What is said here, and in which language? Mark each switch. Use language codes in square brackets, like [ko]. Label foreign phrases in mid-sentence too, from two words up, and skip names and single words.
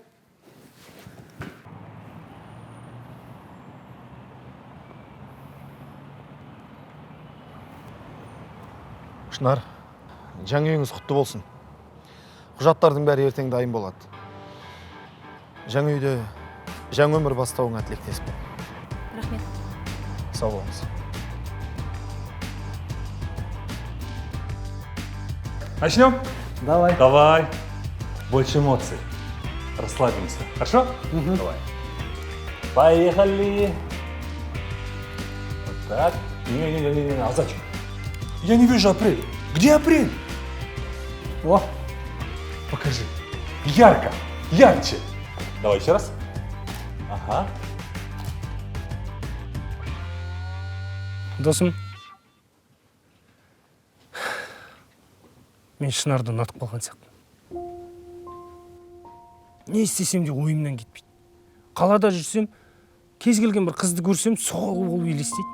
[kk] Шынар, жаңа үйіңіз құтты болсын. Құжаттардың бәрі ертең дайын болады. Жаңа үйде жаңа өмір бастауыңа тілектеспін. Рахмет. Сау болыңыз. [ru] Начнем? Давай. Давай. Больше эмоций. Расслабимся. Хорошо? Давай. Поехали. Вот так. Не, а зачем? Я не вижу апрель. Где апрель? О, Покажи. Ярко. Ярче. Давай еще раз. Ага. [kk] Досым, мен Шынарды ұнатып қалған сияқтымын. Не істесем де ойымнан кетпейді. Қалада жүрсем, кез келген бір қызды көрсем, соғыл болып елестейді.